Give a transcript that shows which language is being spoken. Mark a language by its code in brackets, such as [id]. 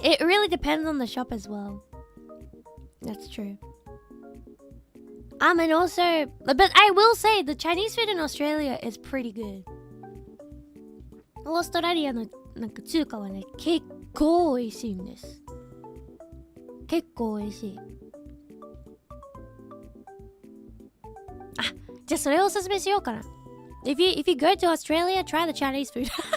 [en] It really depends on the shop as well. That's true. And also, but I will say the Chinese food in Australia is pretty good. [ja] オーストラリアのなんか中華はね、結構美味しいんです。結構美味しい。あ、じゃあそれをおすすめしようかな。 [en] If you go to Australia, try the Chinese food.